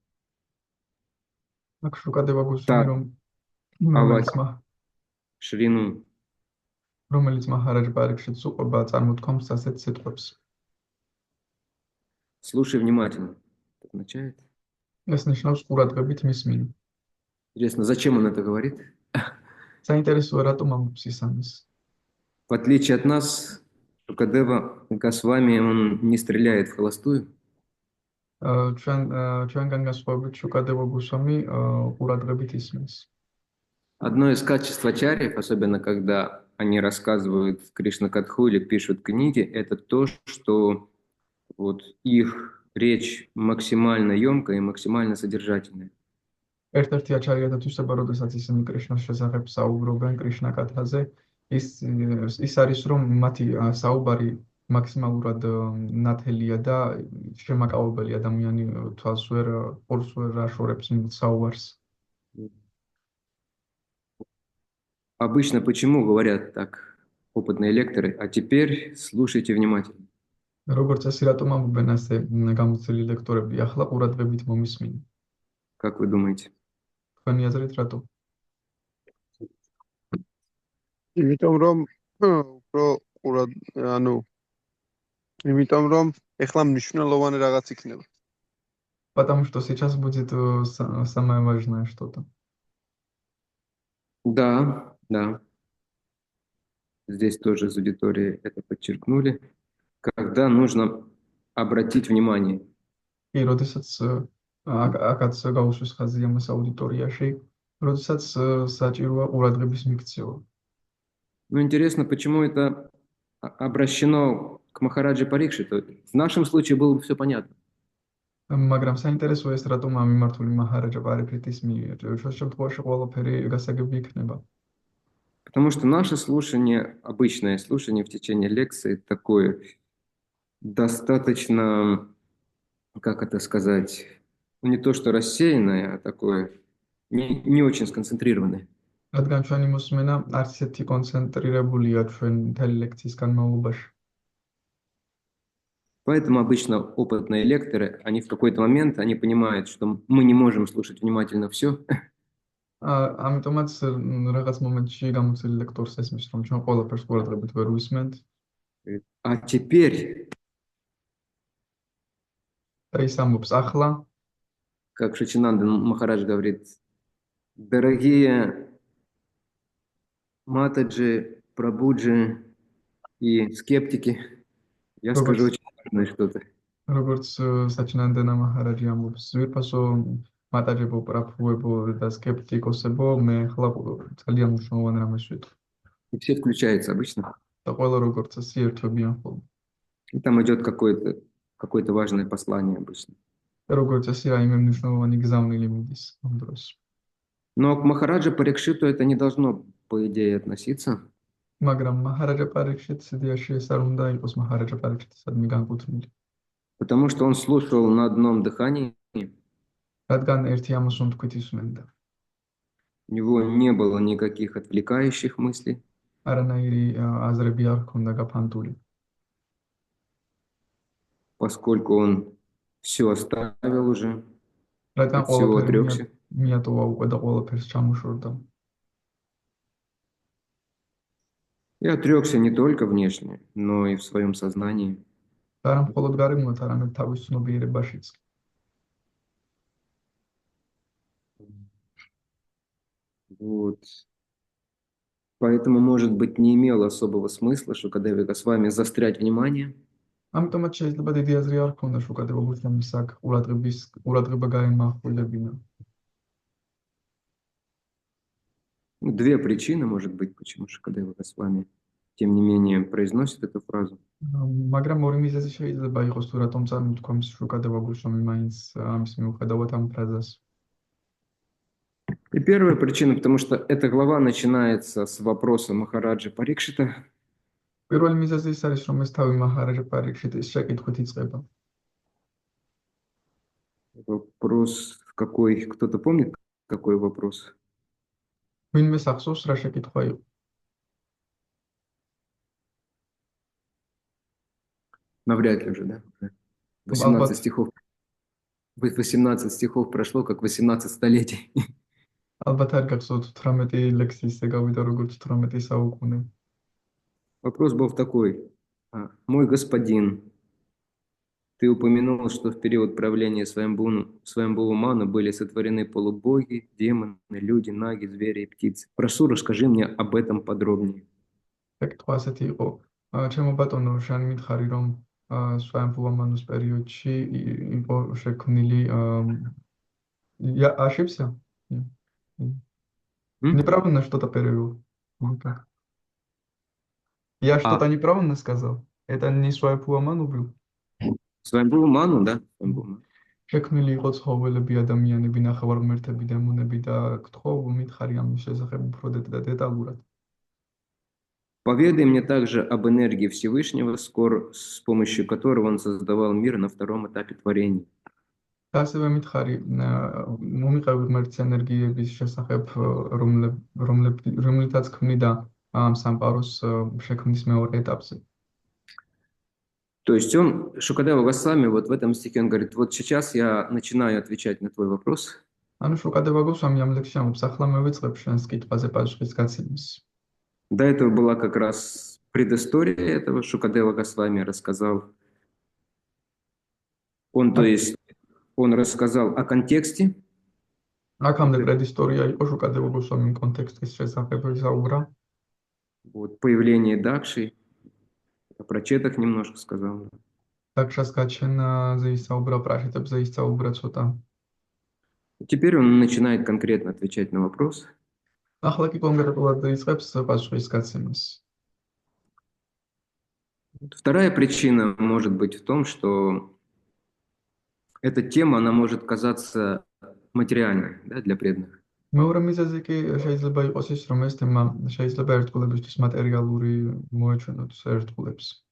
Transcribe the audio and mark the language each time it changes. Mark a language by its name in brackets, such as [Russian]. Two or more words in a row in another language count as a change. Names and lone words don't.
[Russian] Шукадева Так, Госвами, Шрину. [Georgian] რომელიც მაჰარაჯ პარიქშიტს უყვება წარმოთქვამს ასეთ სიტყვებს. [Russian] Слушай внимательно. Это означает? [Georgian] ეს ნიშნავს ყურადღებით მისმინე. [Russian] Интересно, зачем он это говорит? [Georgian] საინტერესოა რატომ ამბობს ის ამის. [Russian] В отличие от нас, Шукадева Госвами, он не стреляет в холостую. [Georgian] ჩვენგან განსხვავებით შუკადევა გოსვამი ყურადღებით ისმენს. [Russian] Одно из качеств ачарьев, особенно когда они рассказывают Кришна-катху или пишут книги, это то, что вот их речь максимально емкая и максимально содержательная. [Georgian] ერთ-ერთი აჩარია თვისება, როდესაც ისინი კრიშნას შესახებ საუბრობენ კრიშნა-კათაზე, ის არის რომ მათი საუბარი მაქსიმალურად ნათელია და შემაკავებელი ადამიანი თვალს ვერ აშორებს საუბარს. [Russian] Обычно почему говорят так опытные лекторы? А теперь слушайте внимательно. [Georgian] როგორც წესი, რატომ ამბობენ ასე გამოცდილი ლექტორები? ახლა ყურადღებით მომისმინე. [Russian] Как вы думаете? [Georgian] თქვენი აზრით რატომ? იმიტომ რომ ეხლა მნიშვნელოვანი რაღაც იქნება. [Russian] Потому что сейчас будет самое важное что-то. Да. Здесь тоже из аудитории это подчеркнули. Когда нужно обратить внимание. [Georgian] И როდესაც აქაც გაუსვეს ხაზი ამას აუდიტორიაში, როდესაც საჭიროა ყურადღების მიქცევა. [Russian] Ну, интересно, почему это обращено к Махараджи Парикшиту. В нашем случае было бы все понятно. [Georgian] მაგრამ საინტერესოა ეს რატომ ამიმართული მაჰარაჯა პარიქშიტის მიერ. ჩვენ შემთხვევაში ყველაფერი გასაგები იქნება. [Russian] Потому что наше слушание, обычное слушание в течение лекции такое достаточно, как это сказать, не то что рассеянное, а такое не очень сконцентрированное. [Georgian] რადგან ჩვენი მოსმენა არც ისეთი კონცენტრირებულია ჩვენ მთელი ლექციის განმავლობაში. [Russian] Поэтому обычно опытные лекторы, они в какой-то момент, они понимают, что мы не можем слушать внимательно все. [Georgian] ამიტომაც რაღაც მომენტში გამოცდილი ლექტორს ესმის, რომ ჩვენ ყველაფერს ყურადღებით ვერ ვისმენთ. [Russian] А теперь, [Georgian] ის ამბობს ახლა, [Russian] как Шачинанда Махарадж говорит, дорогие Матаджи, Прабуджи и скептики, я скажу очень важное что-то. [Georgian] როგორც საჩინანდენა მაჰარაჯი ამბობს, ძვირფასო მატარებო, პრაფუებო და სკეპტიკოსებო, მე ხლა ძალიან მნიშვნელოვანი რამეს ვიტყვი. [Russian] И все включаются обычно. [Georgian] და ყველა როგორც წესი ერთვებიან ხოლმე. [Russian] И там идет какое-то важное послание обычно. [Georgian] და როგორც წესი რაიმე მნიშვნელოვანი გზავნილი მიდის ამ დროს. [Russian] Но к Махараджа Парикшиту это не должно, по идее, относиться. [Georgian] მაგრამ მაჰარაჯა პარიქშიტს იდეაში ეს არ უნდა იყოს მაჰარაჯა პარიქშიტისადმი განკუთვნილი. [Russian] Потому что он слушал на одном дыхании, [Georgian] რადგან ერთი ამას თქვით ისმენდა. [Russian] у него не было никаких отвлекающих мыслей. [Georgian] არანაირი აზრები არ ჰქონდა გაფანტული. [Russian] Поскольку он все оставил уже, [Georgian] რადგან [Russian] от всего [Georgian] ყველაფერი [Russian] отрекся. [Georgian] მიატოვა უკვე და ყველაფერს ჩამოშორდა. [Russian] И отрекся не только внешне, но и в своем сознании. [Georgian] და არა მხოლოდ გარემოა, არამედ თავის ცნობიერებაშიც. [Russian] Вот. Поэтому, может быть, не имело особого смысла Шукадеве Госвами застрять внимание. [Georgian] ამიტომაც შეიძლება დიდი აზრი არ ჰქონდა შუკადევა გოსვამის აქ ყურადღება გაემახვილებინა. [Russian] Две причины, может быть, почему Шукадева Госвами, тем не менее, произносит эту фразу. [Georgian] მაგრამ ორი მიზეზი შეიძლება იყოს თუ რატომ წარმოთქვამს შუკადევა გოსვამი მაინც ამის მიუხედავად ამ ფრაზას. [Russian] И первая причина, потому что эта глава начинается с вопроса Махараджа Парикшита. [Georgian] პირველი მიზეზი ის არის, რომ ეს თავი მაჰარაჯა პარიქშიტის შეკითხვით იწყება. [Russian] Вопрос какой? Кто-то помнит, какой вопрос? [Georgian] ვინმე სახსოვს რა შეკითხვა იყო? [Russian] Навряд ли уже, да? Уже 18 стихов. 18 стихов прошло, как 18 столетий. [Georgian] ალბათ არ გახსოვთ 18 ლექსიის ეგავიდა როგორც 18 საუკუნე. [Russian] Вопрос был такой. Мой господин, ты упомянул, что в период правления Сваямбхува Ману были сотворены полубоги, демоны, люди, наги, звери и птицы. Прошу, расскажи мне об этом подробнее. [Georgian] შეკითხვა ასეთი იყო. ჩემო ბატონო, შენ მითხარი, რომ სვაямბჰუვა მანუს პერიოდში იყო შექმნილი [Russian] я ошибся? Неправильно что-то перевел. Я что-то неправильно сказал? Это не Сваямбхува Ману был? Сваямбхува Ману, да? [Georgian] შექმნილი იყო ცხოველები, ადამიანები, ნახევარღმერთები, დემონები და გთხოვ მითხარი ამის შესახებ უფრო დეტალურად. [Russian] Поведай мне также об энергии Всевышнего, с помощью которого он создавал мир на втором этапе творения. [Georgian] და ასევე მითხარი, მომიყევი ღმერთის ენერგიების შესახებ, რომლითაც ქმნიდა ამ სამყაროს შექმნის მეორე ეტაპზე. [Russian] То есть он, Шукадева Госвами, вот в этом стихе он говорит, вот сейчас я начинаю отвечать на твой вопрос. [Georgian] ანუ შუკადევა გოსვამი ამ ლექსში ამბობს, ახლა მე ვიწყებ შენს კითხვაზე პასუხის გაცემას. [Russian] До этого была как раз предыстория этого. Шукадева Госвами рассказал. То есть, он рассказал о контексте. [Georgian] აქამდე предыстория იყო შუკადევა გოსვამის კონტექსტის შესახებ საუბრა. [Russian] Вот, появление Дакши. Про четах немножко сказал. [Georgian] Дакшас გაჩენაზე ისაუბრა, პრაშიტებზე ისაუბრა ცოტა. [Russian] Теперь он начинает конкретно отвечать на вопрос. [Georgian] ახლა კი კონკრეტულად იწყებს პასუხის გაცემას. [Russian] Вторая причина может быть в том, что эта тема, она может казаться материальной, да, для преданных. [Georgian] მეორე მიზეზი კი შეიძლება იყოს ის, რომ ეს თემა შეიძლება ერთგულებისთვის მატერიალური მოეჩვენოთ ერთგულებს.